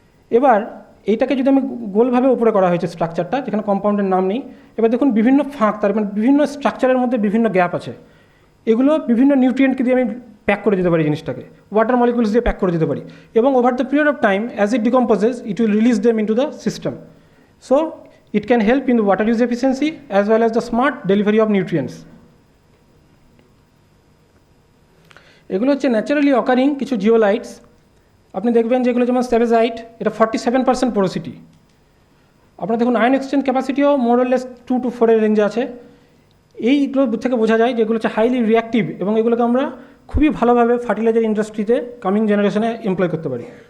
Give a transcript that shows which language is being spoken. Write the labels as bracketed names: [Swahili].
[Bangla] এবার এইটাকে যদি আমি গোলভাবে উপরে করা হয়েছে স্ট্রাকচারটা, যেখানে কম্পাউন্ডের নাম নেই, এবার দেখুন বিভিন্ন ফাঁক, তার মানে বিভিন্ন স্ট্রাকচারের মধ্যে বিভিন্ন গ্যাপ আছে। এগুলো বিভিন্ন নিউট্রিয়েন্টকে দিয়ে আমি প্যাক করে দিতে পারি জিনিসটাকে, ওয়াটার মলিকুলস দিয়ে প্যাক করে দিতে পারি, এবং over the period of time as it ডিকম্পোজেস it will release them into the system. [English] So it can help in the water use efficiency as well as the smart delivery of nutrients. [Bangla] এগুলো হচ্ছে naturally occurring কিছু জিওলাইটস। আপনি দেখবেন যেগুলো যেমন স্ট্যাবেজাইট, এটা 47% porosity. আপনার দেখুন আয়ন এক্সচেঞ্জ ক্যাপাসিটিও মোরলেস 2 to 4 এর রেঞ্জে আছে। এইগুলো থেকে বোঝা যায় যেগুলো হচ্ছে হাইলি রিঅ্যাক্টিভ, এবং এগুলোকে আমরা খুবই ভালোভাবে ফার্টিলাইজার ইন্ডাস্ট্রিতে কামিং জেনারেশনে এমপ্লয় করতে পারি।